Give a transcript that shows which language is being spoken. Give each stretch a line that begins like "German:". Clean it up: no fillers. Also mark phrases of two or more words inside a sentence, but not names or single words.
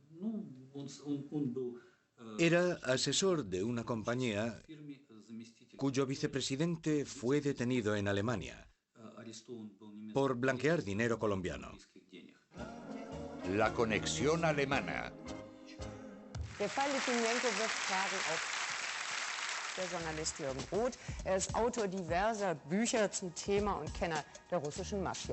Spanish: Era asesor de una compañía cuyo vicepresidente fue detenido en Alemania por blanquear dinero colombiano. La conexión alemana.
German: Der Fall Litvinenko wirft Fragen auf. Der Journalist Jürgen Roth. Er ist Autor diverser Bücher zum Thema und Kenner der russischen Mafia.